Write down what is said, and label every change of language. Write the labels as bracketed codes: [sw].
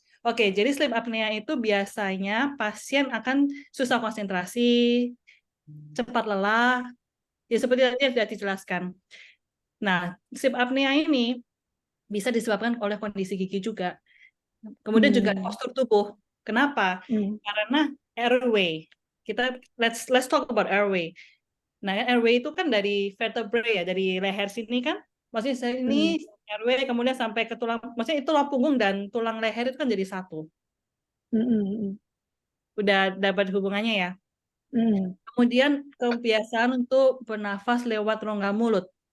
[id] Oke, jadi sleep apnea itu biasanya pasien akan susah konsentrasi, cepat lelah, ya seperti tadi sudah dijelaskan. Nah, sleep apnea ini bisa disebabkan oleh kondisi gigi juga. Kemudian juga postur tubuh. Kenapa? Karena airway. Kita [en] let's talk about airway. [id] Nah, airway itu kan dari vertebrae ya, dari leher sini kan. Maksudnya ini airway kemudian sampai ke tulang, maksudnya itu tulang punggung dan tulang leher itu kan jadi satu. Udah dapat hubungannya ya. Kemudian kebiasaan untuk bernafas lewat rongga mulut.